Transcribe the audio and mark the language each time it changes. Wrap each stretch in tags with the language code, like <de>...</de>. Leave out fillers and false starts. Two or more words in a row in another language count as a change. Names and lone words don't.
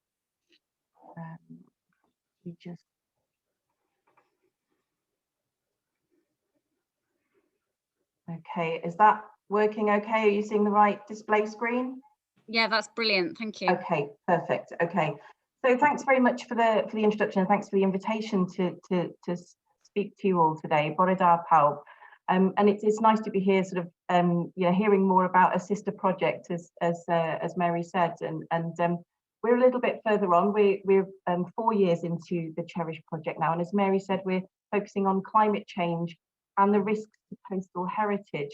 <en>You just okay, is that working okay? Are you seeing the right display screen? Yeah, that's brilliant. Thank you. Okay, perfect. Okay, so thanks very much for the introduction, and thanks for the invitation to speak to you all today.</en> <cy>Bore da pawb.</cy> <en>And it's nice to be here, sort of hearing more about a sister project, as Mary said, and we're a little bit further on. We're 4 years into the Cherish project now, and as Mary said, we're focusing on climate change and the risks to coastal heritage.</en>